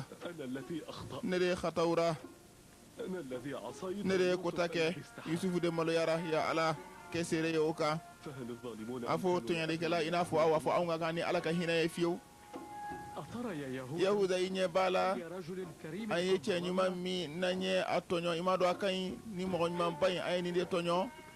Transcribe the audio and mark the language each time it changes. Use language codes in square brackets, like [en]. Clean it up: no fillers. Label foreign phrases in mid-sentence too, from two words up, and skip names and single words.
[ar] أنا الذي أخطأ [bm] ne de ye xatawura [ar] أنا الذي عصيت [bm] ne de ye [ar] يوسف [bm] kota kɛ [ar] الذي استحق. [bm] yusufu de maloyara ya ala kɛ seere ye o kan [ar] فهل الظالمون [bm] a fɔ tɔɲɛlikɛla i n'a fɔ aw a fɔ anw ka kan ni ala ka hinɛ ye fiyewu [ar] أترى يا يهود [bm] yahuda i ɲɛ b'a la [ar] يا رجل كريم [bm] an ye cɛ ɲuman min n'an ye a tɔɲɔ i m'a dɔn a ka ɲi ni mɔgɔ ɲuman ba in an ye nin de tɔɲɔ